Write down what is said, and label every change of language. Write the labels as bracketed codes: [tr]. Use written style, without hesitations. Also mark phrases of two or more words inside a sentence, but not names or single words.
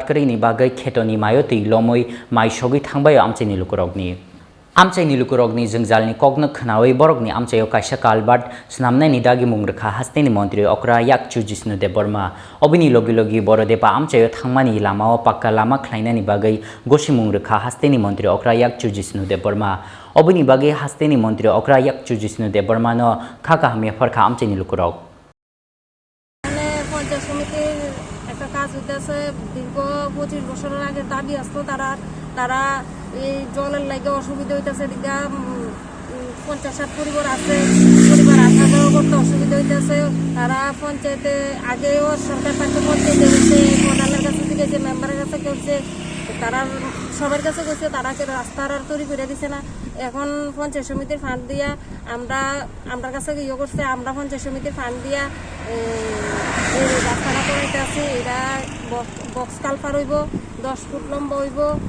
[trp] krini bagai khetoni mayo tei lomoi maisogi thangbayo Amchaini Lukurokni Amchaini Lukurokni jengjalni kokno khnawi borokni Amchayo kaisa culvert snamnai ni dagi mungrekha hasteni mantri okra yakchu Jishnu Debbarma obini logi Borodepa Amchayo thangmani lamao pakka lama khlainani bagai gosi mungrekha hasteni mantri okra yakchu Jishnu Debbarma obini bagai hasteni mantri okra yakchu Jishnu Debbarma no khaka hamia farkha Amchaini Lukurok [bn] কাজ হইতেছে দীর্ঘ 25 বছরের আগে দাবি আসতো তারা এই জলের লাগে অসুবিধা হইতেছে দিঘা 50-60 পরিবার আছে পরিবার আসা যাওয়া করতে অসুবিধা হইতেছে তারা পঞ্চায়েতে আগেও সরকার পাশে পঞ্চায়েতে হয়েছে প্রধানের কাছে গেছে মেম্বারের কাছে করছে তারা সবার কাছে গেছে তারা রাস্তার আর তৈরি করে দিছে না এখন পঞ্চায়েত সমিতির ফান্ড দিয়া আমরা কাছে ইয়ে করছে আমরা পঞ্চায়েত সমিতির ফান্ড দিয়া এই রাস্তাটা করাইতে আছি এটা [en] box culvert [bn] হইব 10 ফুট লম্বা হইব